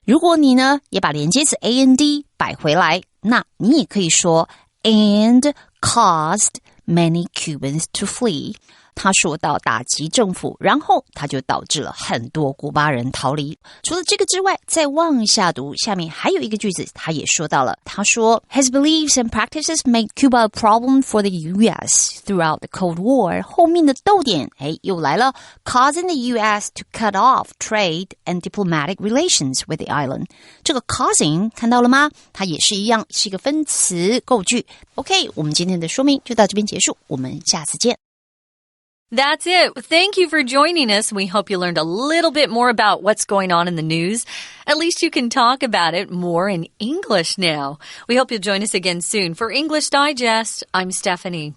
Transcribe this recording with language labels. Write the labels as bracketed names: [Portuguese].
[Chinese] 如果你呢也把连接词 and 摆回来，那你也可以说 [English] and caused many Cubans to flee。 [Chinese] 他说到打击政府，然后他就导致了很多古巴人逃离。除了这个之外，再往下读，下面还有一个句子，他也说到了。他说 [English] His beliefs and practices made Cuba a problem for the U.S. throughout the Cold War。 [Chinese] 后面的逗点又来了 [English] causing the U.S. to cut off trade and diplomatic relations with the island。 [Chinese] 这个 causing 看到了吗？它也是一样，是一个分词构句。 OK， 我们今天的说明就到这边结束，我们下次见。 [English] That's it. Thank you for joining us. We hope you learned a little bit more about what's going on in the news. At least you can talk about it more in English now. We hope you'll join us again soon. For English Digest, I'm Stephanie.